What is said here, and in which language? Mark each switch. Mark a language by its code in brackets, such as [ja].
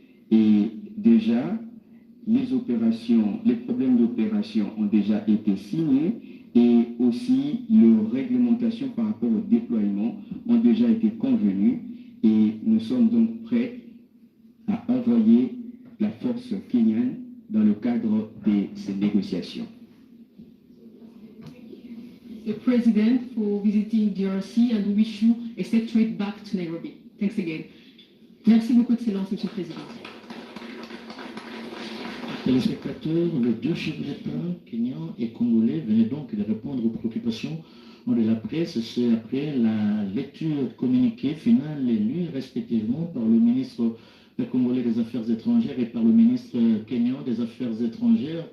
[fr] Et déjà, les problèmes d'opération ont déjà été signés et aussi les réglementations par rapport au déploiement ont déjà été convenues et nous sommes donc prêts à envoyer la force kenyane dans le cadre de ces négociations. [en] The President for visiting DRC and we wish you a safe trip back to Nairobi. Thanks again. [fr] Merci beaucoup, Excellence, Monsieur le Président. Téléspectateurs, les deux chefs d'État, kenyans et congolais, venaient donc de répondre aux préoccupations de la presse. C'est après la lecture communiquée finale et lue respectivement par le ministre congolais des Affaires étrangères et par le ministre kenyan des Affaires étrangères.